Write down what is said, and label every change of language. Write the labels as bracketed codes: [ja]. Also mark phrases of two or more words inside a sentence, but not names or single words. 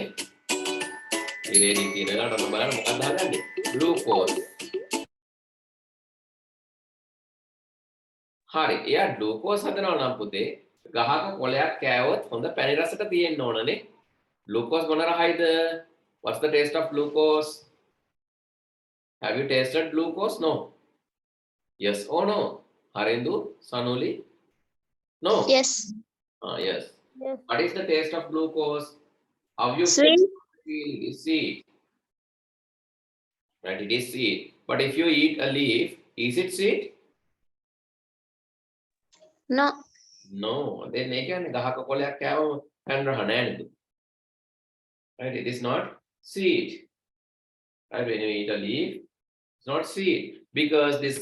[si] ඉරේනියම් තියෙන වෙලාවට ඔන්න බලන්න මොකක්ද හදන්නේ? ග්ලූකෝස්. හරි එයා ග්ලූකෝස් හදනවා නම් පුතේ ගහක කොළයක් කෑවොත් හොඳ පැණි රසට තියෙන්න ඕනනේ glucose මොන රහයිද [en] what's the taste of glucose have you tasted glucose no yes or no [si] Harindu Sanuli no [en] Yes. Yes Yes. what is the taste of glucose how you Sweet. feel it is sweet right it is sweet but if you eat a leaf is it sweet No. no then [si] ඒ කියන්නේ ගහක කොළයක් කෑවම පැන් රහ නෑ නේද [en] right it is not sweet right when you eat a leaf it's not sweet because